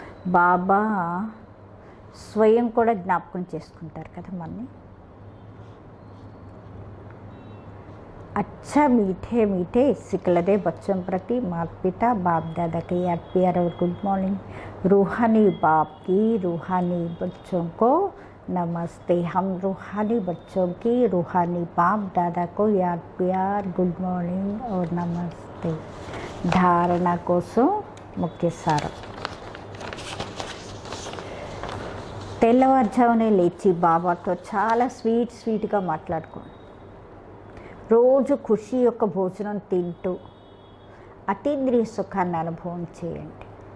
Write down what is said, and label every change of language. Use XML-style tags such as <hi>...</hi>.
<te>బాబా స్వయం కూడా జ్ఞాపకం చేసుకుంటారు కదా మనని.</te> <hi>अच्छा मीठे मीठे सिकलदे बच्चों प्रति माता पिता बाप दादा के याद प्यार और गुड मॉर्निंग. रूहानी बाप की रूहानी बच्चों को नमस्ते. हम रूहानी बच्चों की रूहानी बाप दादा को याद प्यार गुड मॉर्निंग और नमस्ते.</hi> <te>धारणा కోసం ముఖ్య సారం. తెల్లవారుజామునే లేచి బాబాతో చాలా స్వీట్గా మాట్లాడుకోండి. రోజు ఖుషి యొక్క భోజనం తింటూ అతీంద్రియ సుఖాన్ని అనుభవం చేయండి.</te>